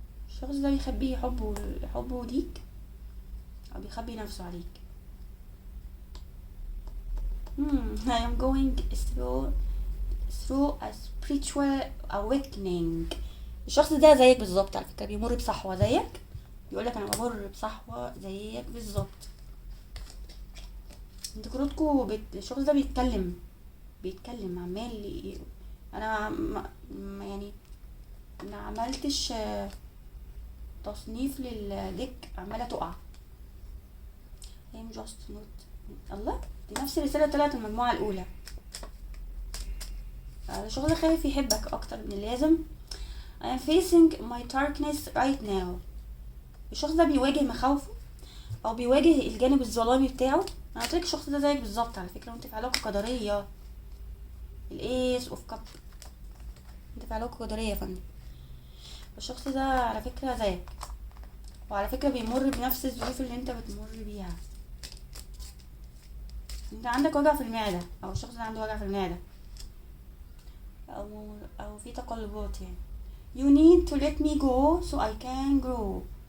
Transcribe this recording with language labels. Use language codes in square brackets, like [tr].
[ar] الشخص ده بيخبي حبه ليك، او بيخبي نفسه عليك. [en] I am going through a spiritual awakening. [ar] الشخص ده زيك بالظبط على فكرة، بيمر بصحوة زيك. بيقولك انا بمر بصحوة زيك بالظبط. انت كروتكو الشخص ده بيتكلم عمال انا يعني ما عملتش تصنيف للديك، عمالة تقع. [en] I'm just not. [ar] الله، دي نفس الرسالة طلعت المجموعة الأولى. الشخص خايف يحبك أكتر من اللازم. [en] I'm facing my darkness right now. [ar] الشخص ده بيواجه مخاوفه أو بيواجه الجانب الظلامي بتاعه. أنا قلتلك الشخص ده زيك بالظبط على فكرة، وانت في علاقة قدرية. الإيس أوف كاب، انت في علاقة قدرية يا فندم. الشخص ده على فكرة زيك، وعلى فكرة بيمر بنفس الظروف اللي انت بتمر بيها. انت عندك وجع في المعدة، او الشخص ده عنده وجع في المعدة، او في تقلبات يعني. [en] you need to let me go so I can grow.